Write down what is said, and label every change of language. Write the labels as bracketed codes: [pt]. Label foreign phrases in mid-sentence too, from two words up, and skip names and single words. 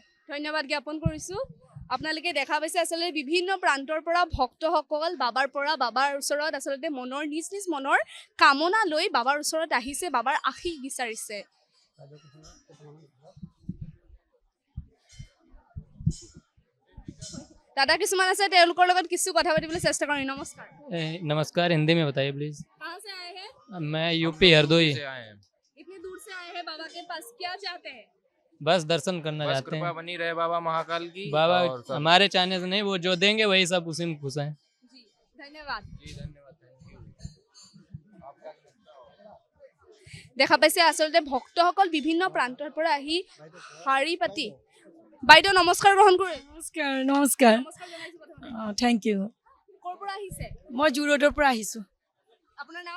[as] ধন্যবাদ জ্ঞাপন কৰিছোঁ আপোনালোকে দেখা পাইছে আচলতে বিভিন্ন প্ৰান্তৰ পৰা ভক্তসকল বাবাৰ ওচৰত আচলতে মনৰ নিজ মনৰ কামনা লৈ বাবাৰ ওচৰত আহিছে বাবাৰ আশীষ বিচাৰিছে দাদা কিছুমান আছে তেওঁলোকৰ লগত কিছু কথা পাতিবলৈ চেষ্টা কৰিম নমস্কাৰ [hi] नमस्कार हिंदी में बताइए प्लीज कहाँ से आए हैं मैं यूपी हरदोई इतनी दूर से आए हैं बाबा के पास क्या चाहते हैं बस दर्शन करना बस चाहते कृपा हैं बनी रहे बाबा महाकाल की बाबा और सब- हमारे चाहने से नहीं वो जो देंगे वही सब उसी में खुश हैं जी धन्यवाद जी धन्यवाद [en] thank you [as] দেখা পাইছে আচলতে ভক্তসকল বিভিন্ন প্ৰান্তৰ পৰা আহি শাৰী পাতি বাইদেউ নমস্কাৰ গ্ৰহণ কৰে নমস্কাৰ নমস্কাৰ নমস্কাৰ জনাইছোঁ প্ৰথমতে [en] thank you [as] ক'ৰ পৰা পৰা আহিছে? মই জুৰোডৰ পৰা আহিছোঁ। আপোনাৰ নাম?